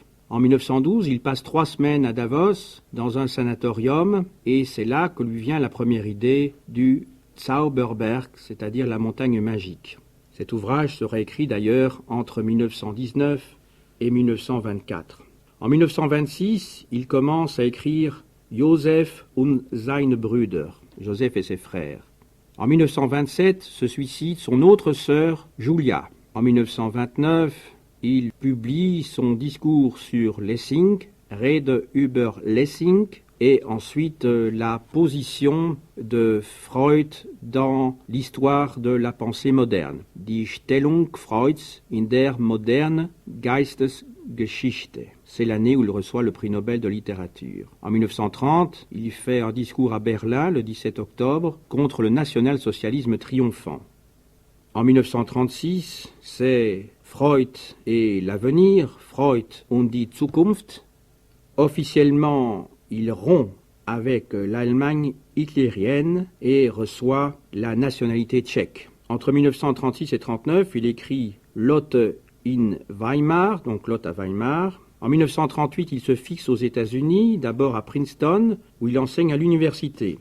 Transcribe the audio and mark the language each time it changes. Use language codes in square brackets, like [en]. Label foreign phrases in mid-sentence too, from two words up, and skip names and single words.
[fr] En 1912, il passe 3 semaines à Davos, dans un sanatorium, et c'est là que lui vient la première idée du Zauberberg, c'est-à-dire la montagne magique. Cet ouvrage sera écrit d'ailleurs entre 1919 et 1924. En 1926, il commence à écrire Joseph und seine Brüder, Joseph et ses frères. En 1927, se suicide son autre sœur, Julia. En 1929, il publie son discours sur Lessing, Rede über Lessing, et ensuite la position de Freud dans l'histoire de la pensée moderne, Die Stellung Freuds in der modernen Geistesgeschichte. C'est l'année où il reçoit le prix Nobel de littérature. En 1930, il fait un discours à Berlin, le 17 octobre, contre le national-socialisme triomphant. En 1936, c'est Freud et l'avenir, Freud und die Zukunft. Officiellement, il rompt avec l'Allemagne hitlérienne et reçoit la nationalité tchèque. Entre 1936 et 1939, il écrit Lotte in Weimar, donc Lotte à Weimar. En 1938, il se fixe aux États-Unis, d'abord à Princeton, où il enseigne à l'université.